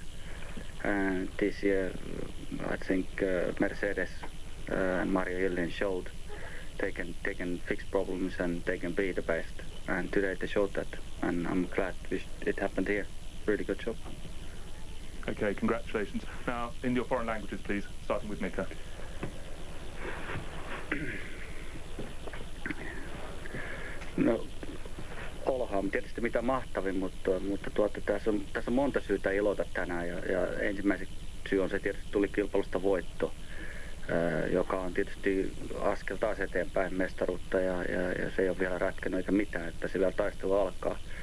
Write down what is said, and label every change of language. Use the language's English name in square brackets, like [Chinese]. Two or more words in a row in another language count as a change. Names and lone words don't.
[English] And this year, I think Mercedes and Mario Ilien showed they can fix problems and they can be the best. And today they showed that, and I'm glad it happened here. Really good job. Okay, congratulations. Now, in your foreign languages, please, starting with Mika. [Finnish] No, Oloha on tietysti mitä mahtavin, mutta tässä on monta syytä ilota tänään, ja ensimmäisen syy on se, tietysti tuli kilpailusta voitto, joka on tietysti askel taas eteenpäin mestaruutta, ja se ei ole vielä ratkennut eikä mitään, että se vielä taistelu alkaa.